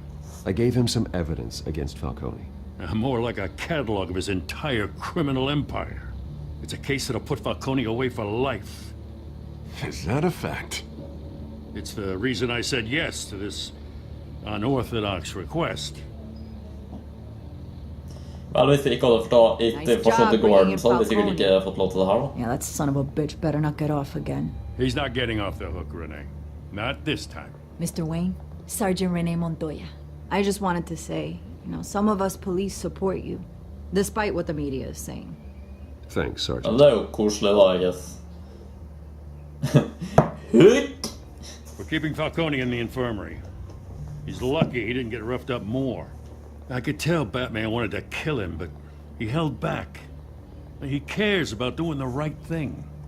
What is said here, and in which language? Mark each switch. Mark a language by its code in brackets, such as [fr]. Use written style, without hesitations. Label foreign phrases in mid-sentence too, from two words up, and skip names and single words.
[en] I gave him some evidence against Falcone. More like a catalog of his entire criminal empire. It's a case that'll put Falcone away for life. Is that a fact? It's the reason I said yes to this unorthodox request. [no] Vel, hvis vi ikke hadde forstått det Gordon, så hadde vi sikkert ikke fått lov til det her da. [en] Yeah, that son of a bitch better not get off again. He's not getting off the hook, Renee. Not this time. Mr. Wayne, Sergeant Renee Montoya. I just wanted to say, you know, some of us police support you, despite what the media is saying. Thanks, [no] Ja, [en] Sergeant. [no] det er jo koselig da, [en] I guess. Hook! We're keeping Falcone in the infirmary. He's lucky he didn't get roughed up more. I could tell Batman wanted to kill him, but he held back. He cares about doing the right thing.